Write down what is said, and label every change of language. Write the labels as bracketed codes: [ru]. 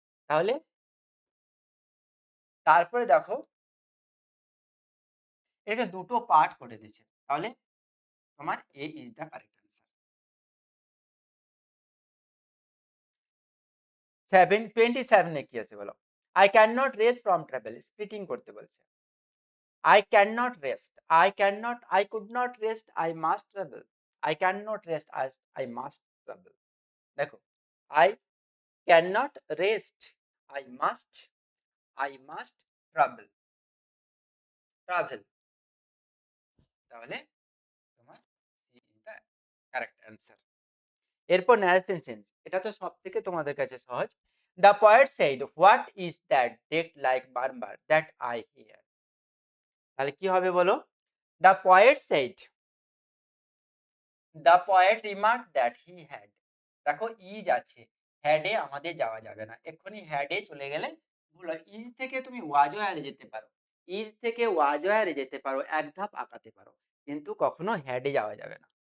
[bn] তাহলে তারপরে দেখো, এটা দুটো পার্ট করে দিয়েছে, তাহলে তোমার এ ইজ দ্য কারেক্ট অ্যান্সার। 27 কি আছে বলো? [en] I can not rest from travel, [bn] splitting করতে বলছে। [en] I cannot rest. I could not rest. I must travel. I cannot rest as I must travel. দেখো, I cannot rest. I must travel. Travel. [bn] তাহলে তোমার [en] C is the correct answer. [bn] এরপর narration change, এটা তো সব থেকে তোমাদের কাছে সহজ। [en] The poet said, "What is that decked like murmur that I hear?" [bn] তাহলে কি হবে বলো? [en] The poet said, the poet remark that he had, [bn] দেখো ইজ আছে, হ্যাডে আমাদের যাওয়া যাবে না, এক্ষুনি হ্যাডে চলে গেলে ভুল হয়। ইজ থেকে তুমি ওয়াজয়ারে যেতে পারো, ইজ থেকে ওয়াজয়ারে যেতে পারো, এক ধাপ আঁকাতে পারো, কিন্তু কখনো হ্যাডে যাওয়া যাবে না।